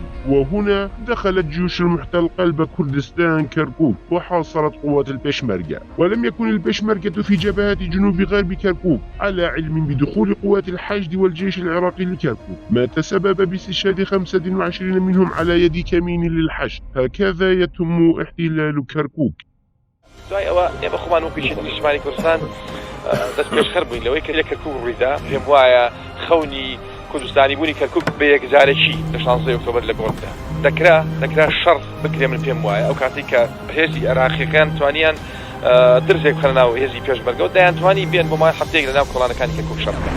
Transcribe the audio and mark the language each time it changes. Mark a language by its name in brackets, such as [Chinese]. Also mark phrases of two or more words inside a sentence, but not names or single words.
[Arabic] وهنا دخلت جيوش المحتل قلب كردستان كركوك وحاصرت قوات البشمركة، ولم يكن البشمركة في جبهات جنوب غرب كركوك على علم بدخول قوات الحشد والجيش العراقي لكركوك، ما تسبب باستشهاد 25 منهم على يد كمين للحشد. هكذا يتم احتلال كركوك. [Central Kurdish] ئێمە خۆمان وەکو نیشتیمانی کوردستان دەست پێشخەر بووین لەوەی کە لە کەرکوک ڕوویدا، پێم وایە خەونی کوردستانی بوونی کەرکوک بە یەکجارێکی لە 16 ئۆکتۆبەر لە گۆڕدا دەکرا شەڕ بکرێ. من پێم وایە ئەو کاتی کە هێزی عێراقیەکان توانیان درزێک بخەنە ناو هێزی پێشمەرگە و دەیانتوانی بێن بۆ مای هەفتەیەک لە ناو کۆڵانەکانی کەرکوک شەڕ بکەن.